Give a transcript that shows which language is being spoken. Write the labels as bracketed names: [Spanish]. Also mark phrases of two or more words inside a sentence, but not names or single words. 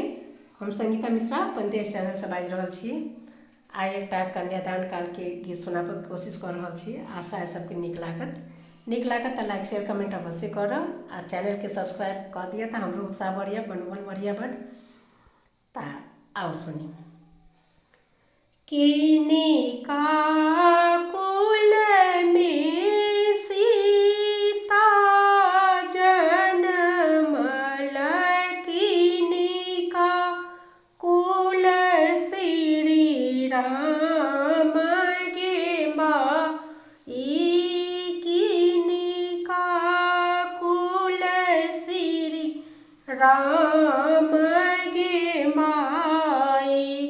[Maithili] हम संगीता मिश्रा पंदेश चैनल से बाजि रहल छी। आइ एकटा कन्यादान काल के गीत सुनाबऽ कोशिश कर रहल छी। आशा है सबके नीक लागत तो [English] like share comment [Maithili] अवश्य करब आ चैनल के सब्सक्राइब कर दिया तो हमरो उत्साह बढ़िया बनोबल बढ़िया बड़। ता आओ सुनी। किनी का कुल में सीता जनमल, किनी का कुल श्री राम गे माई, किनी का कुल श्री राम गे माई,